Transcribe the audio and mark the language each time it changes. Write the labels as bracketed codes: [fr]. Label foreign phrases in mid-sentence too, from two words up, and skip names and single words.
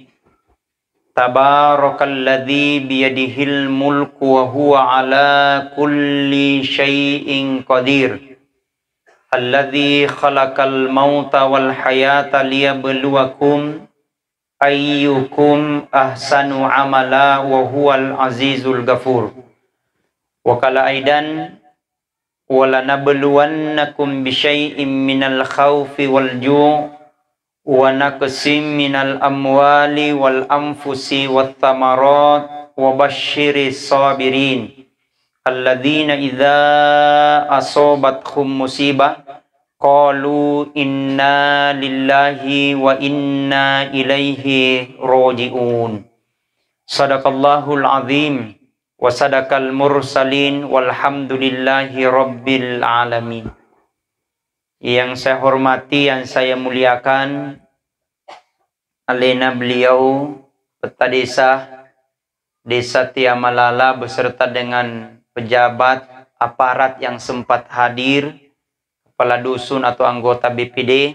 [ar] تبارك الذي بيده الملك وهو على كل شيء قدير. الذي خلق الموت والحياة ليبلوكم أيكم أحسن عملا وهو العزيز الغفور. وقال أيضا ولنبلونكم بشيء من الخوف والجوع ونقص من الأموال والأنفس والثمرات وبشر الصابرين الذين إذا أصابتهم مصيبة قالوا إنا لله وإنا إليه راجعون. صدق الله العظيم وصدق المرسلين والحمد لله رب العالمين. [id] Yang saya hormati, yang saya muliakan, alena beliau Peta Desa Tiamalala beserta dengan pejabat aparat yang sempat hadir, kepala dusun atau anggota BPD.